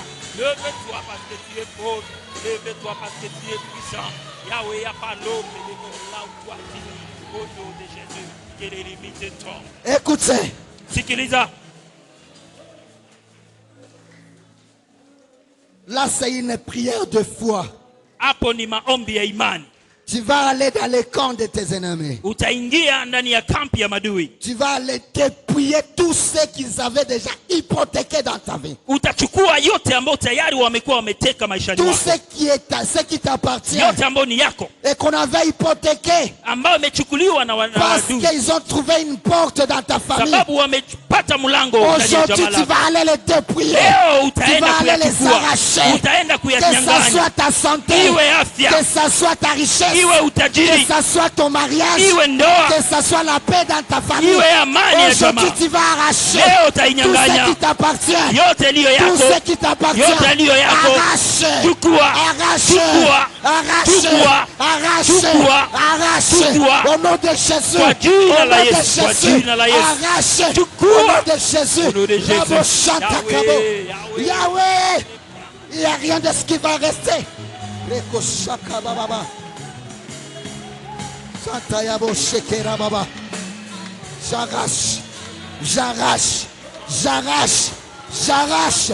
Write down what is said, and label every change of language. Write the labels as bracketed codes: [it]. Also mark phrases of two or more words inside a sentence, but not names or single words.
[fr] Lève-toi parce que tu es fort. Lève-toi parce que tu es puissant. Yahweh, il n'y a pas l'homme là où toi tu es. Au nom de Jésus, que les limites tombent. Écoutez. [sw] Sikiliza. [fr] Là, c'est une prière de foi. [sw] Hapo ni maombi ya imani. [fr] Tu vas aller dans les camps de tes ennemis. [sw] Utaingia ndani ya kampi ya madui. [fr] Tu vas aller dépouiller tous ceux qu'ils avaient déjà hypothéqués dans ta vie. [sw] Utachukua yote ambao tayari wamekuwa wameteka maishani [fr] tout [sw] mwako. [fr] Ce qui t'appartient. [sw] Yote ambao ni yako. [fr] Et qu'on avait hypothéqué. [sw] Ambao imechukuliwa na wadui. [fr] Parce qu'ils ont trouvé une porte dans ta famille. [sw] Sababu wamepata mlango ndani ya jamaa lako. [fr] Aujourd'hui tu vas aller les dépouiller. [sw] Leo [fr] tu vas aller les arracher. [sw] Utaenda kuyanyang'anya. [fr] Que ça soit ta santé. [sw] Iwe afya. [fr] Que ça soit ta richesse. [sw] Iwe utajiri. [fr] Que ça soit ton mariage. [sw] Iwe ndoa. [fr] Que ça soit la paix dans ta famille. [sw] Iwe amani ya jamaa. [fr] Aujourd'hui tu vas arracher. [sw] Leo utainyang'anya. [fr] Tout ce qui t'appartient. [sw] Yote liyo yako. [fr] Tout ce qui t'appartient. [sw] Yote liyo yako. [fr] Arrache. [sw] Chukua. [fr] Arrache. [sw] Chukua. [fr] Arrache. [sw] Chukua. [fr] Arrache. [sw] Chukua. [fr] Arrache. [sw] Chukua. [fr] Au nom de Jésus. [sw] Kwa jina la [fr] Au nom de [sw] Yesu. Kwa [fr] Jésus. [sw] jina la Yesu. [fr] Arrache. [sw] Chukua. [fr] Au nom de Jésus. Au nom de Jésus. Yahweh. Yahweh. Il n'y a rien de ce qui va rester. J'arrache, j'arrache, j'arrache, j'arrache.